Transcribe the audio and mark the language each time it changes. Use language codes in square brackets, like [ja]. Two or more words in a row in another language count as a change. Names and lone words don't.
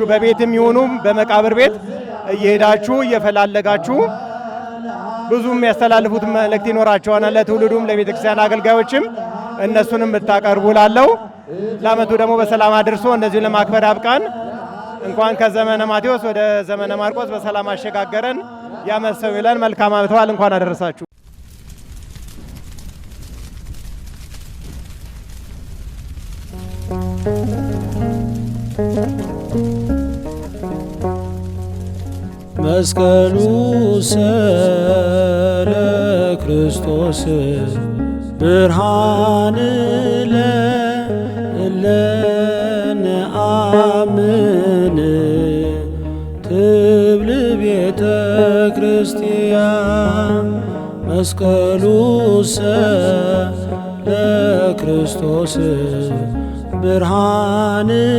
[am] በቤትም ይሁኑ በመቃብር ቤት እየሄዳችሁ እየፈላለጋችሁ ብዙም ያስተላልፉት መልእክት ይኖራቸዋል ለትውልዱም ለቤተክርስቲያን አገልጋዮችም እነሱንም ብታቀርቡ ላለው ለዓመቱ ደግሞ በሰላም አድርሶ እንደዚህ ለማክበር ያብቃን። እንኳን ከዘመነ ማቴዎስ ወደ ዘመነ ማርቆስ በሰላም አሸጋገረን ያመሰው ይለን። መልካም ዓመት በዓል እንኳን አደረሳችሁ። [gez] መስቀሉ ሰለ ክርስቶስ ብርሃን ለእለነ አምን ትብል ቤተ ክርስቲያን መስቀሉ ሰለ ክርስቶስ ብርሃን